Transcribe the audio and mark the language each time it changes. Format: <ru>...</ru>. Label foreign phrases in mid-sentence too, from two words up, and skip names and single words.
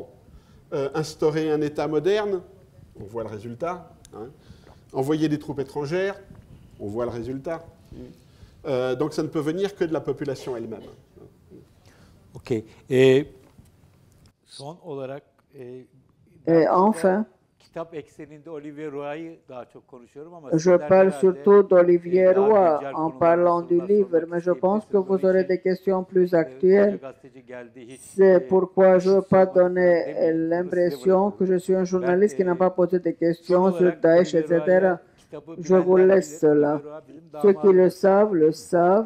<fr>Instaurer un État moderne? On voit le résultat. Hein. Envoyer des troupes étrangères? On voit le résultat. Donc ça ne peut venir que de la population elle-même.</fr> <tr>Ok. Son olarak</tr> <fr>Et enfin,</fr> <tr>kitap ekseninde Olivier Roy'ı daha çok konuşuyorum ama</tr> <fr>je parle surtout d'Olivier Roy en parlant du livre, mais je pense que vous aurez des questions plus actuelles. C'est pourquoi je ne veux pas donner l'impression que je suis un journaliste qui n'a pas posé de questions sur Daesh, etc. Je vous laisse cela. Ceux qui le savent.</fr>